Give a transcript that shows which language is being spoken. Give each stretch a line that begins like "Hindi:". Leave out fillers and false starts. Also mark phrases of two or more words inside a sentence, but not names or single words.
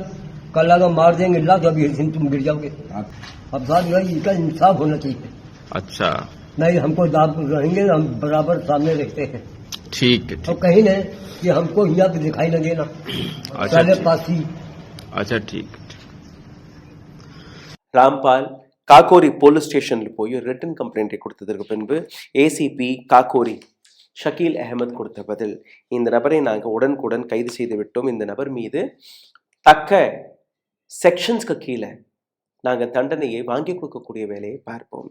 Hindi: कल लगा मार देंगे, ला तो अभी तुम गिर जाओगे। अब साहब भाई इसका इंसाफ होना चाहिए। अच्छा। नहीं हमको दाब रहेंगे, हम बराबर सामने रहते हैं। ठीक है। तो कहीं नहीं कि हमको यहाँ पे दिखाई न देना। अच्छा, पास ही। अच्छा, ठीक.
Tamil: ராம்பால் காக்கோரி
English: police station
Tamil: போய் ஒரு
English: written complaint
Tamil: கொடுத்ததற்கு பின்பு ஏசிபி காக்கோரி ஷக்கீல் அகமது கொடுத்த பதில், இந்த நபரை நாங்கள் உடனுக்குடன் கைது செய்து விட்டோம். இந்த நபர் மீது தக்க செக்ஷன்ஸ்க்கு கீழே நாங்கள் தண்டனையை வாங்கி கொடுக்கக்கூடிய வேலையை பார்ப்போம்.